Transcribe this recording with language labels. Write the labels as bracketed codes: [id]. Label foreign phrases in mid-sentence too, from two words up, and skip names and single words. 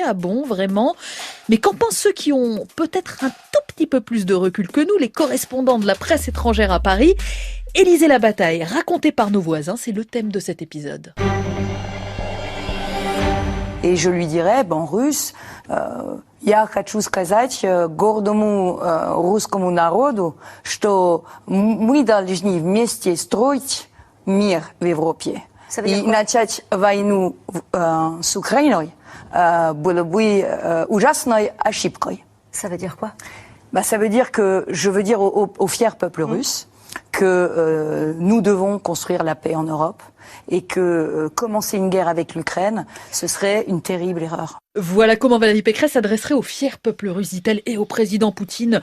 [fr] Ah bon, vraiment? Mais qu'en pensent ceux qui ont peut-être un tout petit peu plus de recul que nous, les correspondants de la presse étrangère à Paris? Élysée la bataille, racontée par nos voisins, c'est le thème de cet épisode. Et je lui dirais, en russe, [ru] «Я хочу сказать гордому русскому народу, что мы должны вместе строить мир в Европе. И начать войну с Украиной было бы ужасной ошибкой». [fr] Ça veut dire quoi? Ça veut dire que je veux dire au fier peuple russe que nous devons construire la paix en Europe et que commencer une guerre avec l'Ukraine, ce serait une terrible erreur. Voilà comment Valérie Pécresse s'adresserait au fier peuple russe, dit-elle, et au président Poutine.